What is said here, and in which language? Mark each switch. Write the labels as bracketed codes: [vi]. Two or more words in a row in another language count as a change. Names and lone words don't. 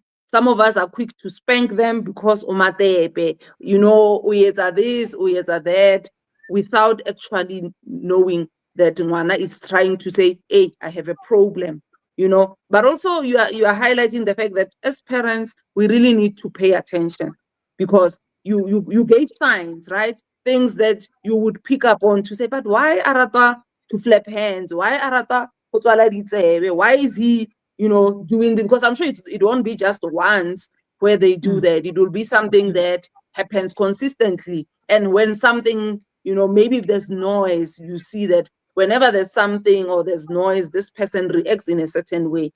[en] Some of us are quick to spank them because [zu] umatepe, uyeza [en] this, uyeza that, without actually knowing that ngwana is trying to say, hey, I have a problem. But also you are highlighting the fact that as parents we really need to pay attention, because you gave signs, right? Things that you would pick up on to say, but why arata to flap hands, why [tn] arata go tswala ditsebe? [en] Why is he doing this? Because I'm sure it won't be just once where they do Mm, that. It will be something that happens consistently. And when something, maybe if there's noise, you see that whenever there's something or there's noise, this person reacts in a certain way.